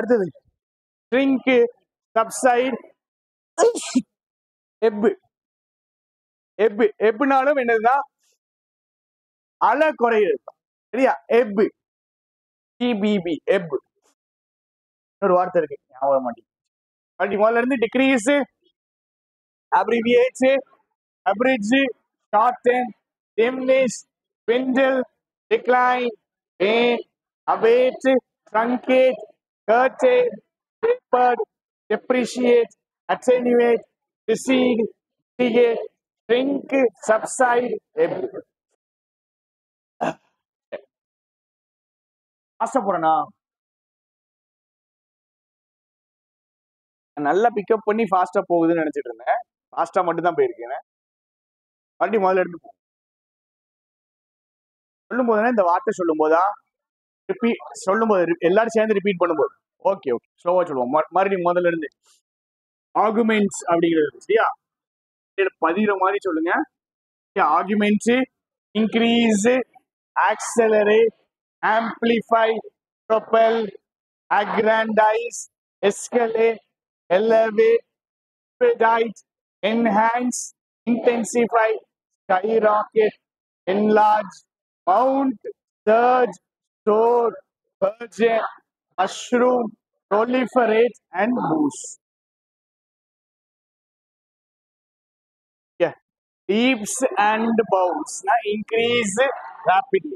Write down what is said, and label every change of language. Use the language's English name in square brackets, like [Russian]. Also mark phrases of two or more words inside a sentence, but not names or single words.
[Tamil] அடுத்தது [English] shrink, subside, [Tamil] எப்னாலும் என்னதுன்னா அலை குறையுது. சரியா? எப், டிபிபி, எப். ஒரு வார்த்தை இருக்கு, ஞாபகம் மாட்டேங்குது. முதல்ல இருந்து [English] decrease, abbreviate, abridge, shorten, diminish, dwindle, decline, wane, abate, truncate, curtail, tapered, depreciate, attenuate, recede, mitigate, shrink, subside, ebb. [Tamil] ஆசைப்படுறேனா நல்லா பிக்கப் பண்ணி ஃபாஸ்டா போகுதுன்னு நினைச்சிட்டு இருந்தேன். ஃபாஸ்டா மட்டும் தான் போயிருக்கேன். மறுபடியும் முதல்ல எடுத்து சொல்லும் போதுனா இந்த வார்த்தை சொல்லும் போதா ரிப்பீட் சொல்லும் போது எல்லாரும் சேர்ந்து ரிப்பீட் பண்ணும்போது [English] okay okay [Tamil] ஸ்லோவா சொல்லுவோம். மறுபடியும் முதல்ல இருந்து ஆர்குமெண்ட்ஸ் அப்படிங்கிறது சரியா பதிகிற மாதிரி சொல்லுங்க. [English] augments increase, accelerate, amplify, propel, aggrandize, escalate, elevate, expedite, enhance, intensify, skyrocket, enlarge, mount, surge, store, burgeon, mushroom, proliferate, and boost. Yeah. Leaps and bounds na increase rapidly.